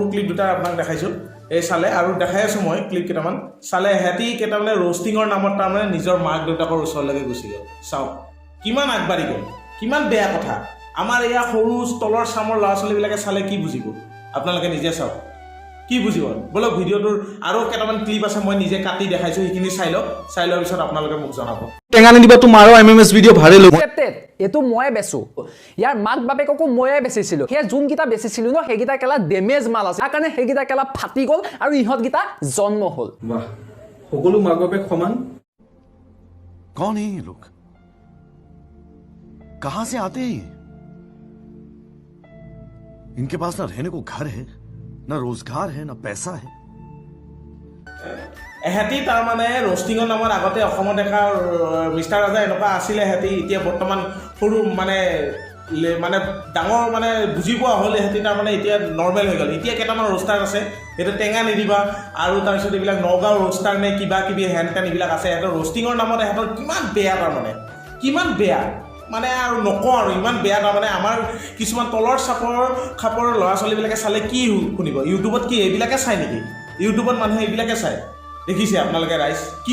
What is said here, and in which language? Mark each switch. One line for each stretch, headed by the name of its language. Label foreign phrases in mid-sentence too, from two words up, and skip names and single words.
Assamese: ক্লিপ দুটা আপোনাক দেখাইছোঁ এই চালে আৰু দেখাই আছোঁ মই ক্লিপ কেইটামান চালে হেতি কেইটামানে ৰোষ্টিঙৰ নামত তাৰমানে নিজৰ মাক দেউতাকৰ ওচৰলৈকে গুচি গ'ল চাওক কিমান আগবাঢ়ি গ'ল কিমান বেয়া কথা আমাৰ এয়া সৰু তলৰ চামৰ ল'ৰা ছোৱালীবিলাকে চালে কি বুজিব আপোনালোকে নিজে চাওক কি বুজিব বলক ভিডিঅ'টোৰ আৰু কেইটামান ক্লিপ আছে মই নিজে কাটি দেখাইছোঁ সেইখিনি চাই লোৱাৰ পিছত আপোনালোকে মোক জনাব টেঙা নিদিবা তোমাৰো
English: MMS video viral
Assamese: হ'ব এইটো ময়ে বেচো ইয়াৰ মাক বাপেককো ময়ে বেচিছিলো সেই যোনকেইটা বেচিছিলো ন সেইকেইটা কেলা ডেমেজ মাল আছে তাৰ কাৰণে সেইকেইটা কেলা ফাটি গ'ল আৰু ইহঁতকেইটা জন্ম হ'ল বাহ সকলো মাক বাপেক সমান
Hindi: कौन है ये लोग कहां से आते हैं इनके पास ना रहने को घर है ना रोजगार है ना पैसा है
Assamese: এহেঁতি তাৰমানে ৰোষ্টিঙৰ নামত আগতে অসমত দেখা মিষ্টাৰ ৰাজা এনেকুৱা আছিলে এহেঁতি এতিয়া বৰ্তমান সৰু মানে ডাঙৰ মানে বুজি পোৱা হ'ল এহেঁতি তাৰমানে এতিয়া নৰ্মেল হৈ গ'ল এতিয়া কেইটামান ৰোষ্টাৰ আছে সেইটো টেঙা নিদিবা আৰু তাৰপিছত এইবিলাক নগাঁও ৰোষ্টাৰ নে কিবা কিবি হেন তেন এইবিলাক আছে সিহঁতৰ ৰোষ্টিঙৰ নামত সিহঁতৰ কিমান বেয়া তাৰমানে কিমান বেয়া মানে আৰু নকওঁ আৰু ইমান বেয়া তাৰমানে আমাৰ কিছুমান তলৰ খাপৰ ল'ৰা ছোৱালীবিলাকে চালে কি শুনিব ইউটিউবত কি এইবিলাকে চায় নেকি ইউটিউবত মানুহে এইবিলাকে চায় দেখিছে আপোনালোকে ৰাইজ কি